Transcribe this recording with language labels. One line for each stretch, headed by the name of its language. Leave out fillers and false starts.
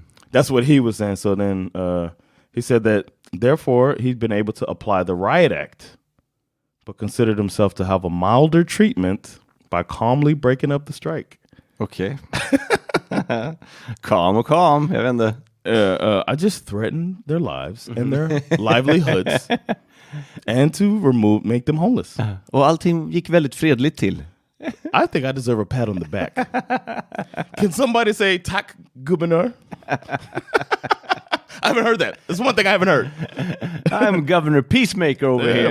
English: That's what he was saying. So then he said that, therefore, he'd been able to apply the Riot Act, but considered himself to have a milder treatment by calmly breaking up the strike. Okay. Calm.
Swedish: Jag vet inte.
English: I just threatened their lives and their livelihoods and to make them homeless.
Swedish: Och allting gick väldigt fredligt till.
English: I think I deserve a pat on the back. Can somebody say
Swedish: tack gubernur?
English: I haven't heard that. That's one thing I haven't heard. I'm Governor Peacemaker over here,